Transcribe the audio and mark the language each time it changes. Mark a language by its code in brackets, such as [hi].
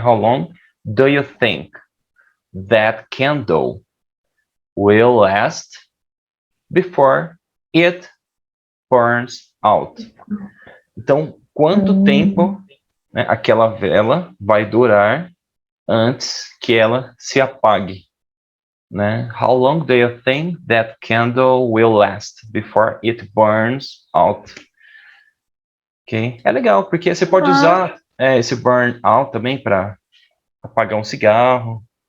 [en] How long do you think that candle will last before it burns out? [pt] Então, quanto tempo, né, aquela vela vai durar antes que ela se apague? Né? [en] How long do you think that candle will last before it burns out? Ok? [pt] É legal, porque você pode usar esse burn out também para apagar um cigarro.